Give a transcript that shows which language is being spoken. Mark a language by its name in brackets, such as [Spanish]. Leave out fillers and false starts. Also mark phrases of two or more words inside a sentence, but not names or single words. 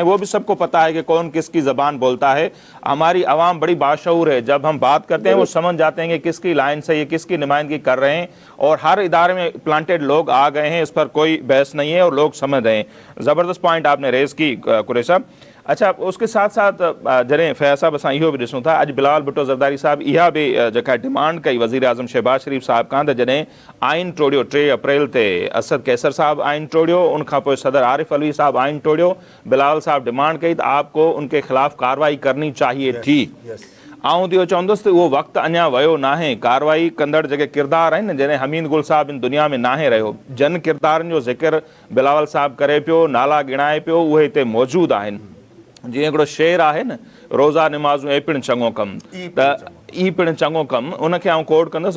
[Urdu] وہ بھی سب کو پتا ہے کہ کون کس کی زبان بولتا ہے. ہماری عوام بڑی باشعور ہے، جب ہم بات کرتے ہیں وہ سمجھ جاتے ہیں کہ کس کی لائن سے یہ کس کی نمائندگی کر رہے ہیں، اور ہر ادارے میں پلانٹڈ لوگ آ گئے ہیں، اس پر کوئی بحث نہیں ہے اور لوگ سمجھ رہے ہیں. زبردست پوائنٹ آپ نے ریز کی قریشی صاحب. اچھا اس کے ساتھ ساتھ جڑیں فیاض صاحب [Sindhi] اساں یہ بھی ॾिसूं था اج بلاول بھٹو زرداری صاحب इहा भी जेका डिमांड कई वज़ीर आज़म शहबाज शरीफ साहब खां त जॾहिं आइन टोड़ियो 3 अप्रैल ते असद कैसर साहब आइन टोड़ियो, उन खां पोइ सदर आरिफ अलवी साहब आइन टोड़ियो, बिलावल साहब डिमांड कई त [Urdu] آپ کو ان کے خلاف کارروائی کرنی چاہیے تھی. [Sindhi] आऊं तो चवंदुसि त उहो वक़्तु अञा वियो नाहे. कार्रवाई कंदड़ जेके किरदार आहिनि जॾहिं हमीद गुल साहब इन दुनिया में नाहे रहियो, जन किरदारनि जो ज़िक्र बिलावल साहब करे पियो, नाला गिणाए पियो, उहे हिते मौजूदु आहिनि. जीअं हिकिड़ो शेर आहे न, रोज़ा निमाज़ूं ए पिणु चङो कमु, त ई पिणु चङो कमु, उनखे आउं कोट कंदुसि.